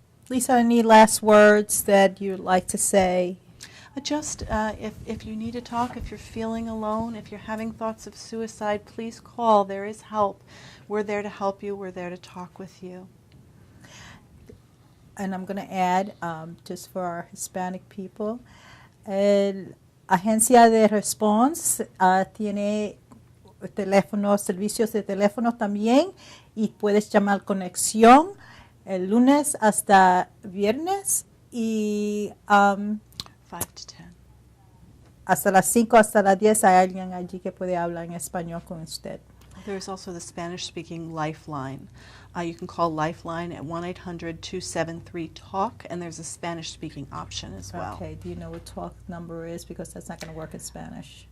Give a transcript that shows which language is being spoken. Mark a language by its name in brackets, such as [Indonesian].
[English] Lisa, any last words that you'd like to say? Just if you need to talk, if you're feeling alone, if you're having thoughts of suicide, please call. There is help. We're there to help you. We're there to talk with you. And I'm going to add, just for our Hispanic people, [Spanish] Agencia de Response tiene servicios de teléfono también, y puedes llamar Conexión el lunes hasta viernes y [English] 5 to 10. [Spanish] Hasta las 5, hasta las 10 hay alguien allí que puede hablar en español con usted. [English] There's also the Spanish-speaking Lifeline. You can call Lifeline at 1-800-273-TALK, and there's a Spanish-speaking option as well. Okay, do you know what TALK number is? Because that's not going to work in Spanish.